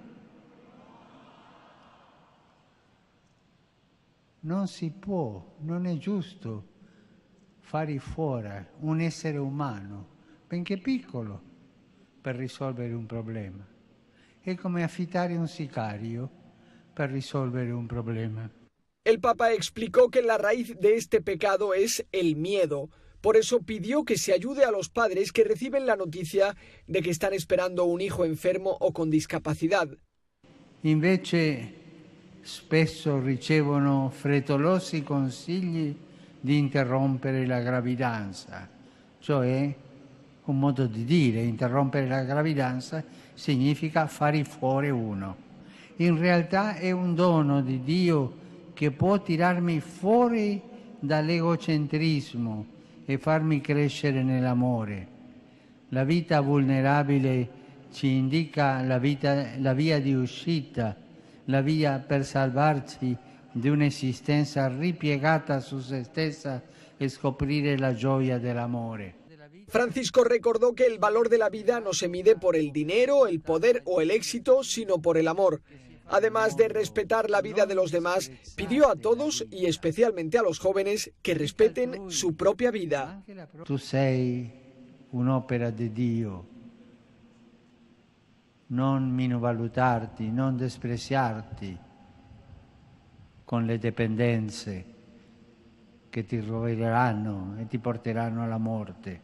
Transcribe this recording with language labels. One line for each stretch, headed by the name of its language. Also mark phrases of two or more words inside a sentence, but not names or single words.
Italian: Non si può, non è giusto fare fuori un essere umano, benché piccolo, per risolvere un problema. È come affittare un sicario per risolvere un problema.
Spanish: El Papa explicó que la raíz de este pecado es el miedo. Por eso pidió que se ayude a los padres que reciben la noticia de que están esperando un hijo enfermo o con discapacidad.
Italian: Invece spesso ricevono frettolosi consigli di interrompere la gravidanza, cioè un modo di dire, interrompere la gravidanza significa fare fuori uno. In realtà è un dono di Dio che può tirarmi fuori dall'egocentrismo e farmi crescere nell'amore. La vita vulnerabile ci indica la via di uscita, la via per salvarci di un'esistenza ripiegata su se stessa e scoprire la gioia dell'amore.
Spanish: Francisco recordó que el valor de la vida no se mide por el dinero, el poder o el éxito, sino por el amor. Además de respetar la vida de los demás, pidió a todos y especialmente a los jóvenes que respeten su propia vida.
Italian: Tu sei un'opera di Dio. Non minovalutarti, non despreciarti con le dipendenze che ti roveranno e ti porteranno alla morte.